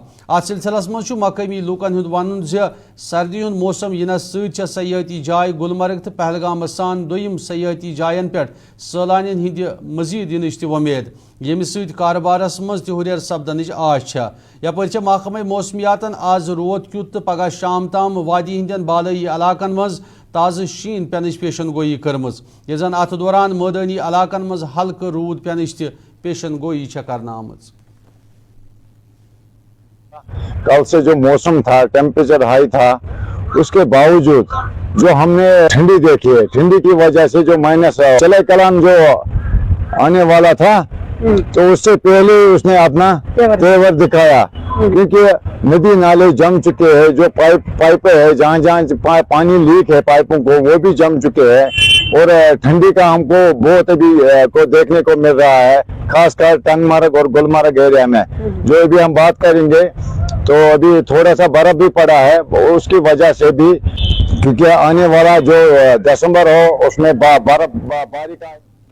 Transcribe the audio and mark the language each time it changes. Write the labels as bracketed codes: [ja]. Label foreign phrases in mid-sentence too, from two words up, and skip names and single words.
[ks] ات سلسلس مز مقامی لوکن ہند ون سردی ہند موسم ینس ست سیاحتی جائے گلمرگ تو پہلگام سان دویم سیاحتی جائن پہ سیلانین ہند مزید ینچ ومید یمہ ست کاربارس مز تہ ہریر سپدنچ آش یپر محکمہ موسمیاتن آز رود کیت تو پگہ شام تام وادی ہندین بالائی علاقن مز تازہ شین پینچ پیشن گوئی کرمز یہ زن ات دوران مدنی علاقن مز ہلکہ رود پینچ تہ پیشن گوئی کرنا آمز. [ur] کل سے جو موسم تھا ٹیمپریچر ہائی تھا اس کے باوجود جو ہم نے ٹھنڈی دیکھی ہے ٹھنڈی کی وجہ سے جو مائنس چلے کلان جو آنے والا تھا تو اس سے پہلے اس نے اپنا تیور دکھایا کیونکہ ندی نالے جم چکے ہیں جو پائپیں ہیں جہاں جہاں پانی لیک ہے پائپوں کو وہ بھی جم چکے ہیں اور ٹھنڈی کا ہم کو بہت ابھی کو دیکھنے کو مل رہا ہے خاص کر ٹنگ مرگ اور گلمرگ ایریا میں جو ابھی ہم بات کریں گے تو ابھی تھوڑا سا برف بھی پڑا ہے اس کی وجہ سے بھی کیونکہ آنے والا جو دسمبر ہو اس میں بارش